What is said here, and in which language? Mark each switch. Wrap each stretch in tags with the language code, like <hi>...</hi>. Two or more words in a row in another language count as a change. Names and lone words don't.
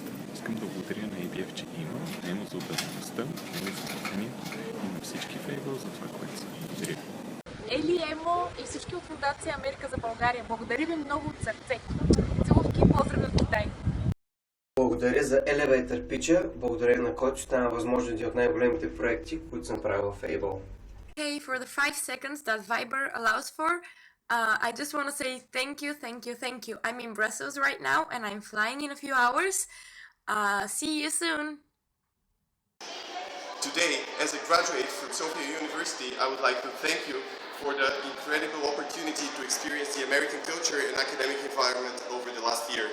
<bg>Искам да благодаря на ABF, че има, Емо за образоваността, Емо за търпението и на всички в Able за това, което са. Благодаря. Ели, Емо и всички от Фондация Америка за България. Благодаря ви много от сърце. Целувки и поздрави от Китай. Благодаря за</bg> <en>Elevator Pitch,</en> <bg>благодаря на който стана възможно един от най-големите проекти, които съм правил в Able.</bg> <en>Hey, for the 5 seconds that Viber allows for, I just want to say thank you. I'm in Brussels right now and I'm flying in a few hours. See you soon. Today, as a graduate from Sofia University, I would like to thank you for the incredible opportunity to experience the American culture and academic environment over the last year.</en>